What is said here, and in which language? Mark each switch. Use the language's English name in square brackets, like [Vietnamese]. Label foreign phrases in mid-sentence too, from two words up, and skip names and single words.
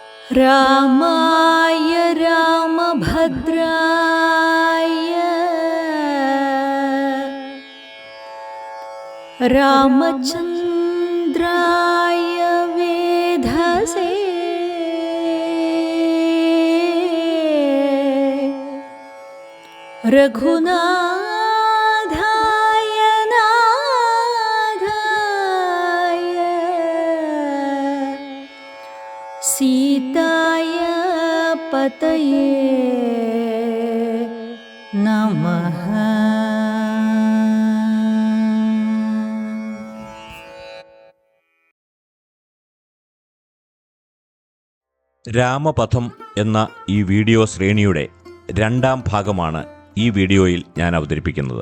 [Sanskrit] रामाय रामभद्राय रामचन्द्राय वेधसे रघुनाथाय नाथाय सीताय पतये नमः। [Malayalam] രാമപഥം എന്ന ഈ വീഡിയോ ശ്രേണിയുടെ രണ്ടാം ഭാഗമാണ് ഈ വീഡിയോയിൽ ഞാൻ അവതരിപ്പിക്കുന്നത്.